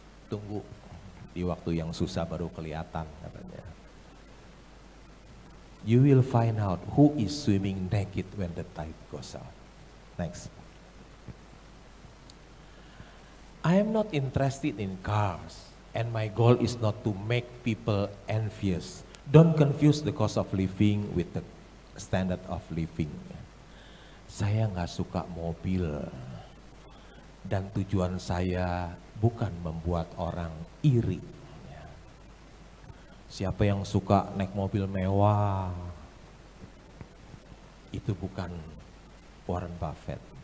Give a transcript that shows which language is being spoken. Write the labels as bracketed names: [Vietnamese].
[Indonesian] Tunggu, di waktu yang susah baru kelihatan katanya. [English] You will find out who is swimming naked when the tide goes out. Next. I am not interested in cars, and my goal is not to make people envious. Don't confuse the cost of living with the standard of living. [Indonesian] Saya nggak suka mobil, dan tujuan saya bukan membuat orang iri. Siapa yang suka naik mobil mewah, itu bukan Warren Buffett.